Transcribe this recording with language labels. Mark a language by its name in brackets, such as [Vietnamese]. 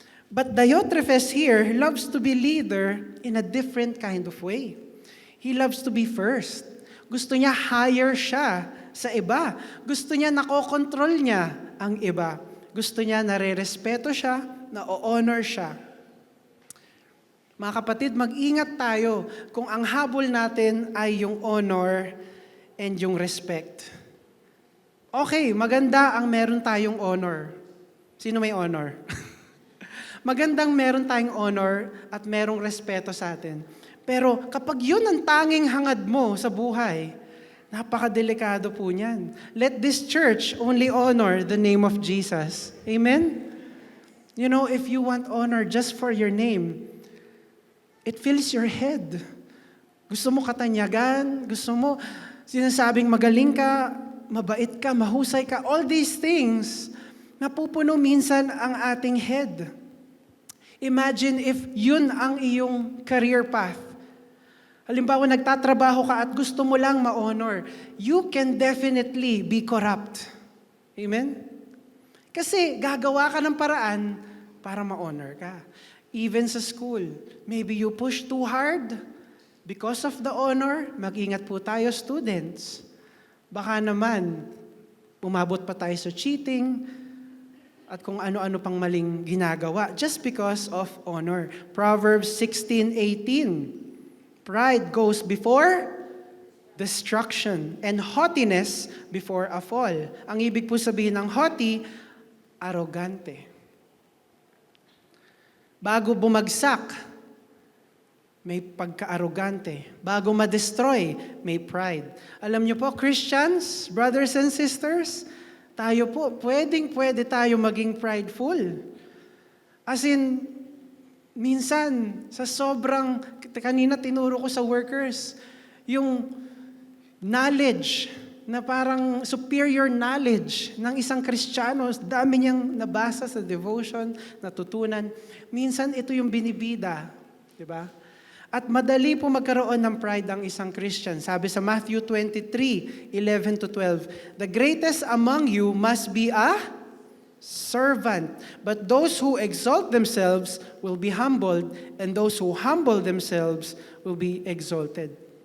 [English] But Diotrephes here loves to be leader in a different kind of way. He loves to be first. [Filipino] Gusto niya higher siya sa iba. Gusto niya nakokontrol niya ang iba. Gusto niya nare-respeto siya, na-honor siya. Mga kapatid, mag-ingat tayo kung ang habol natin ay yung honor and yung respect. Okay, maganda ang meron tayong honor. Sino may honor? Magandang meron tayong honor at merong respeto sa atin. Pero kapag yun ang tanging hangad mo sa buhay, napakadelikado po niyan. [English] Let this church only honor the name of Jesus. Amen? You know, if you want honor just for your name, it fills your head. [Filipino] Gusto mo katanyagan, gusto mo sinasabing magaling ka, mabait ka, mahusay ka, [English] all these things, [Filipino] napupuno minsan ang ating head. [English] Imagine if [Filipino] yun ang iyong career path. Halimbawa, nagtatrabaho ka at gusto mo lang ma-honor, [English] you can definitely be corrupt. [Filipino] Amen? Kasi gagawa ka ng paraan para ma-honor ka. [English] Even sa school, maybe you push too hard. Because of the honor, [Filipino] mag-ingat po tayo [English] students. [Filipino] Baka naman, umabot pa tayo sa cheating at kung ano-ano pang maling ginagawa [English] just because of honor. Proverbs 16:18. Pride goes before destruction and haughtiness before a fall. [Filipino] Ang ibig po sabihin ng haughty, arrogante. Bago bumagsak, may pagka-arrogante. Bago ma-destroy, may pride. Alam niyo po, [English] Christians, brothers and sisters, [Filipino] tayo po, pwede tayo maging prideful. As in, minsan, sa sobrang, kanina tinuro ko sa workers, yung knowledge, na parang superior knowledge ng isang Kristiyano, dami niyang nabasa sa devotion, natutunan. Minsan, ito yung binibida. Diba? At madali po magkaroon ng pride ang isang Christian. Sabi sa [English] Matthew 23:11-12, the greatest among you must be a servant, but those who exalt themselves will be humbled, and those who humble themselves will be exalted.